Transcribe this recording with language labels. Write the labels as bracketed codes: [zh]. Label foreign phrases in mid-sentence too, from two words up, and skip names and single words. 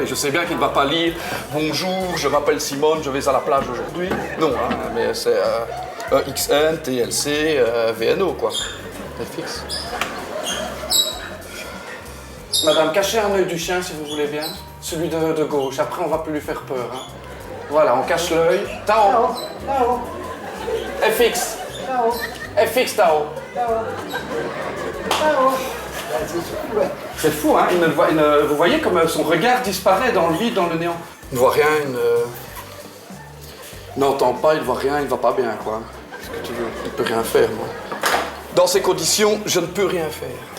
[fr] Je sais bien qu'il ne va pas lire. Bonjour, je m'appelle Simone, je vais à la plage aujourd'hui. Non, hein, mais c'est XN, TLC, VNO, quoi. C'est fixe. Madame, cachez un œil du chien si vous voulez bien. Celui de gauche. Après, on va plus lui faire peur. Hein. Voilà, on cache l'œil. Tao. Tao. FX. Tao. FX, Tao. Tao. Tao. C'est fou, hein? Vous voyez comme son regard disparaît dans le vide, dans le néant. Il ne voit rien, il n'entend pas, il ne voit rien, il ne va pas bien, quoi. Qu'est-ce que tu veux? Il ne peut rien faire, moi. Dans ces conditions, je ne peux rien faire.